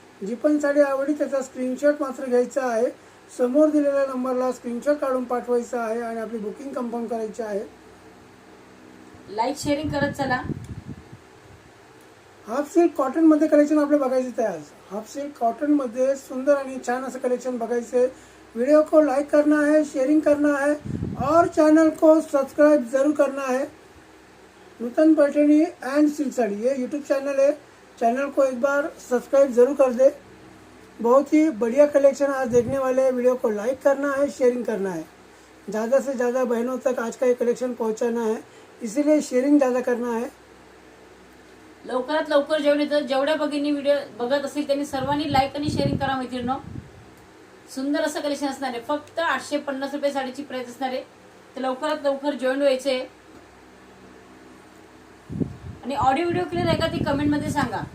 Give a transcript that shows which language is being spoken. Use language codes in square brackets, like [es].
[mr] जी पण साडी आवडली त्याचा स्क्रीनशॉट मात्र घ्यायचा आहे, समोर दिलेल्या नंबरला स्क्रीनशॉट काढून पाठवायचा आहे आणि आपली बुकिंग कन्फर्म करायची आहे. लाईक शेअरिंग करत चला. हाफ सिल्क कॉटन मध्ये कलेक्शन आपलं बघायचं आहे. आज हाफ सिल्क कॉटन मध्ये सुंदर आणि छान असं कलेक्शन बघायचं आहे. [hi] वीडियो को लाइक करना है, शेयरिंग करना है और चैनल को सब्सक्राइब जरूर करना है. नूतन पैठणी एंड सिल्क साड़ी ये यूट्यूब चैनल है. चैनल को एक बार सब्सक्राइब जरूर कर दे. बहुत ही बढ़िया कलेक्शन आज देखने वाले हैं. वीडियो को लाइक करना है, शेयरिंग करना है. ज़्यादा से ज़्यादा बहनों तक आज का ये कलेक्शन पहुंचाना है, इसीलिए शेयरिंग ज़्यादा करना है. [mr] लवकरात लवकर जेवण येतं. जेवढ्या भगिनी व्हिडिओ बघत असतील त्यांनी सर्वांनी लाईक आणि शेअरिंग करा मैत्रिणींनो. सुंदर असं कलेक्शन असणार आहे. फक्त 850 रुपये साडीची प्राइस असणार आहे. तर लवकरात लवकर जॉईन व्हायचे. आणि ऑडिओ व्हिडिओ क्लिअर आहे का ती कमेंट मध्ये सांगा.